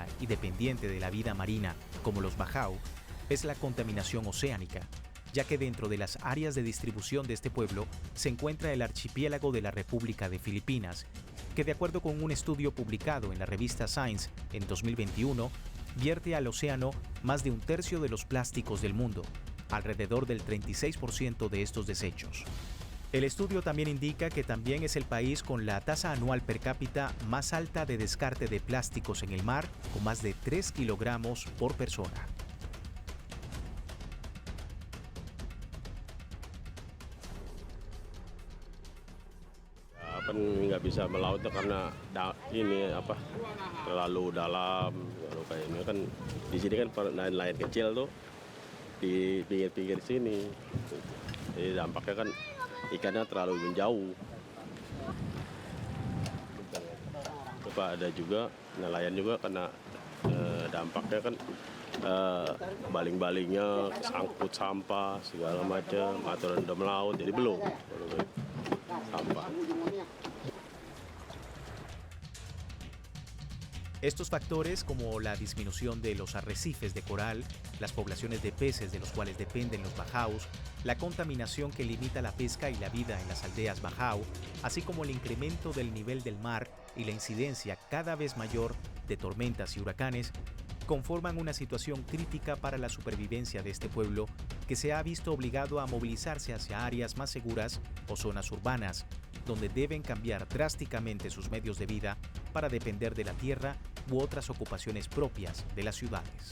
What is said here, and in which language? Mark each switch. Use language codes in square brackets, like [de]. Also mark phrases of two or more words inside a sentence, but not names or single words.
[es] y dependiente de la vida marina como los bajau es la contaminación oceánica, ya que dentro de las áreas de distribución de este pueblo se encuentra el archipiélago de la República de Filipinas, que de acuerdo con un estudio publicado en la revista Science en 2021, vierte al océano más de un tercio de los plásticos del mundo, alrededor del 36% de estos desechos. El estudio también indica que también es el país con la tasa anual per cápita más alta de descarte de plásticos en el mar, con más de 3 kilogramos por persona. [id] Nggak bisa melaut karena terlalu dalam, kayak ini kan di sini kan nelayan kecil tuh di pinggir-pinggir sini. Jadi dampaknya kan ikannya terlalu menjauh. Coba ada juga nelayan juga kena dampaknya kan baling-balingnya sangkut sampah segala macam atau rendam laut, jadi belum sampah. [es] Estos factores, como la disminución de los arrecifes de coral, las poblaciones de peces de los cuales dependen los bajaos, la contaminación que limita la pesca y la vida en las aldeas bajao, así como el incremento del nivel del mar y la incidencia cada vez mayor de tormentas y huracanes, conforman una situación crítica para la supervivencia de este pueblo que se ha visto obligado a movilizarse hacia áreas más seguras o zonas urbanas, donde deben cambiar drásticamente sus medios de vida para depender de la tierra u otras ocupaciones propias de las ciudades.